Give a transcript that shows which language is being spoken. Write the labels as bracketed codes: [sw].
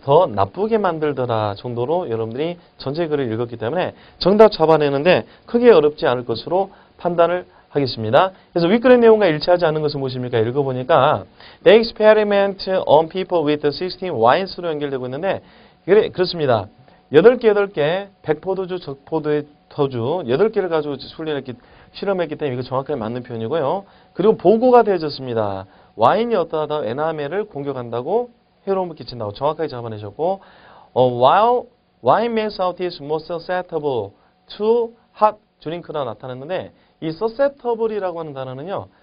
[ko] 더 나쁘게 만들더라 정도로 여러분들이 전체 글을 읽었기 때문에 정답 잡아내는데 크게 어렵지 않을 것으로 판단을 하겠습니다. 그래서 윗글의 내용과 일치하지 않는 것은 무엇입니까? 읽어보니까 [en] They experiment on people with 16 wines로 [ko] 연결되고 있는데 그렇습니다. 8개, 백포도주, 적포도의 터주 8개를 가지고 실험했기 때문에 이거 정확하게 맞는 표현이고요. 그리고 보고가 되어졌습니다. 와인이 어떠하다 에나멜을 공격한다고 해로움을 끼친다고 정확하게 잡아내셨고 [en] while wine makes our teeth more susceptible to hot drink [ko] 라 나타났는데 이 susceptible이라고 하는 단어는요.